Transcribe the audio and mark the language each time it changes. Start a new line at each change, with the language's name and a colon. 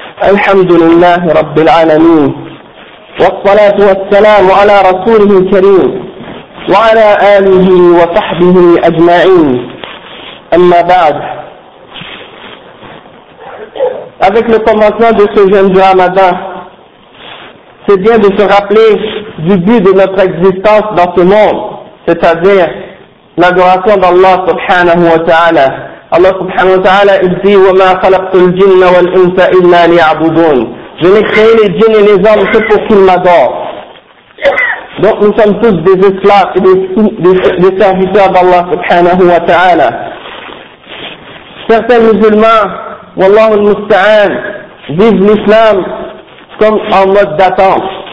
Arabic: الحمد لله رب العالمين، والصلاة والسلام على رسوله الكريم وعلى آله وصحبه أجمعين. أما بعد،
French: avec le commencement de ce jeûne du Ramadan, c'est bien de se rappeler du but de notre existence dans ce monde, c'est-à-dire l'adoration d'Allah subhanahu wa ta'ala. Allah subhanahu wa ta'ala il dit:
Arabic: وَمَا خَلَقْتُ الْجِنَّ وَالْإِنْسَ إِلَّا لِيَعْبُدُونَ.
French: Je n'ai créé les djinns et les hommes que pour qu'ils m'adorent. Donc nous sommes tous des esclaves et des serviteurs d'Allah subhanahu wa ta'ala. Certains musulmans,
Arabic: wallahu al-musta'an,
French: vivent l'islam comme en mode d'attente.